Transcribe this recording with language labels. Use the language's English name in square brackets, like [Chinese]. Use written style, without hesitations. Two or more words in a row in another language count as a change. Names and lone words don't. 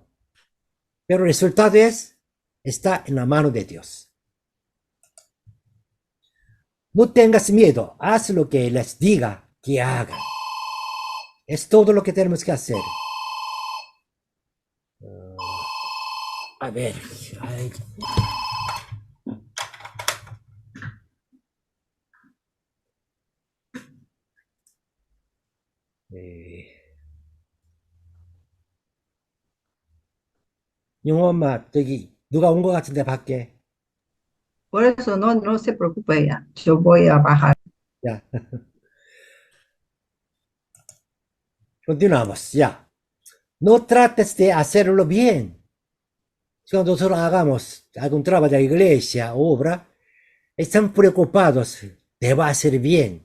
[Spanish] Pero el resultado está en la mano de Dios. No tengas miedo, haz lo que les diga que hagan. Es todo lo que tenemos que hacer. A ver. Ay. [Korean] 영어 엄마, 저기 누가 온 것 같은데 밖에. [Spanish] Por eso no se preocupe ya. Yo voy a bajar. Ya. Continuamos, ya. No trates de hacerlo bien. Cuando nosotros hagamos algún trabajo de la iglesia, obra, están preocupados de va a hacer bien.